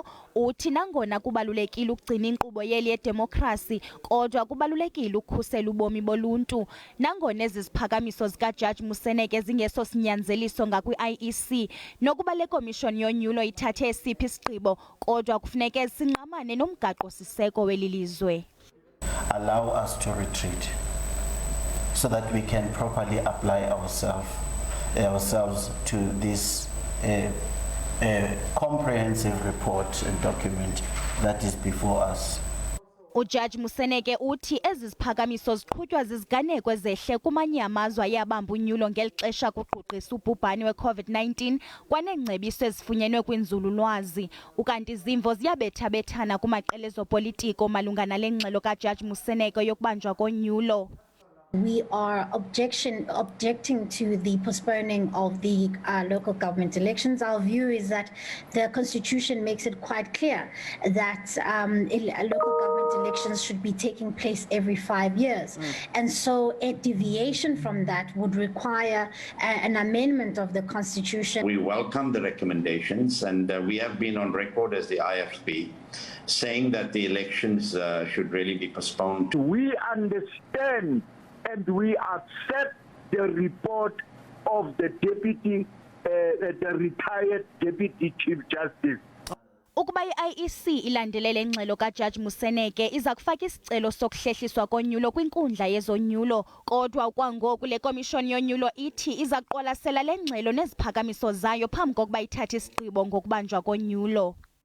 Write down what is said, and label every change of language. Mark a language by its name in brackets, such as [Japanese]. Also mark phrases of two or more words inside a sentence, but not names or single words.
[Xhosa] Uthi nangona kubalulekile ukugcina inkqubo yeli yedemokrasi, kodwa kubalulekile ukukhusela ubomi boluntu. Nangona ezi ziphakamiso zikajaji Moseneke zingeso sinyanzeliso ngakwi-IEC nokuba le komishoni yonyulo ithathe esiphi isigqibo, kodwa kufuneke sinqamane nomgaqo-siseko weli lizwe. [English] Allow us to retreat so that we can properly apply ourselves to this comprehensive report and document that is before us. [Xhosa] Ujaji Moseneke uthi ezi ziphakamiso ziqhutywa ziziganeko ezehle kumanye amazwe ayabamba unyulo ngeli xesha kuqhuqisa ubhubhane we-COVID-19 kwaneengcebiso ezifunyenwe kwinzululwazi. Ukanti izimvo ziyabethabethana kumaqel'ezopolitiko malunga nale ngxelo kajaji Moseneke yokubanjwa konyulo. [English] We are objecting to the postponing of the local government elections. Our view is that the Constitution makes it quite clear that local government elections should be taking place every 5 years. And so a deviation from that would require an amendment of the Constitution. We welcome the recommendations, and we have been on record as the IFP saying that the elections should really be postponed. We understand and we accept the report of the retired Deputy Chief Justice. [Xhosa] Ukuba iIEC ilandelele ingxelo kajaji Moseneke iza kufaka isicelo sokuhlehliswa konyulo kwinkundla yezonyulo, kodwa kwangoku le komishoni yonyulo ithi iza kuqwalasela le ngxelo neziphakamiso zayo phambi kokuba ithathe isigqibo ngokubanjwa konyulo.